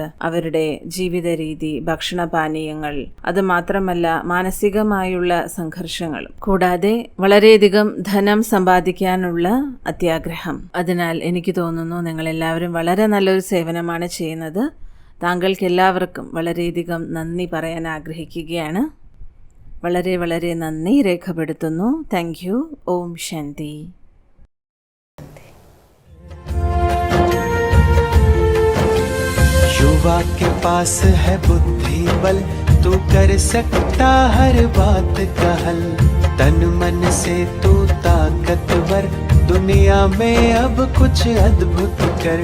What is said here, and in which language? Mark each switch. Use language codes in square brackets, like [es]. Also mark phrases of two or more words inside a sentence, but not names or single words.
[ml] അവരുടെ ജീവിത രീതി, ഭക്ഷണപാനീയങ്ങൾ, അത് മാത്രമല്ല മാനസികമായുള്ള സംഘർഷങ്ങളും, കൂടാതെ വളരെയധികം ധനം സമ്പാദിക്കാനുള്ള അത്യാഗ്രഹം. അതിനാൽ എനിക്ക് തോന്നുന്നു നിങ്ങളെല്ലാവരും വളരെ നല്ലൊരു സേവനമാണ് ചെയ്യുന്നത്. താങ്കൾക്ക് എല്ലാവർക്കും വളരെയധികം നന്ദി പറയാൻ ആഗ്രഹിക്കുകയാണ്. വളരെ വളരെ നന്ദി രേഖപ്പെടുത്തുന്നു. [en] Thank you. [ml] ഓം ശാന്തി. [hi] युवा के पास है बुद्धि बल, तू कर सकता हर बात का हल। तन मन से तू ताकतवर, दुनिया में अब कुछ अद्भुत कर।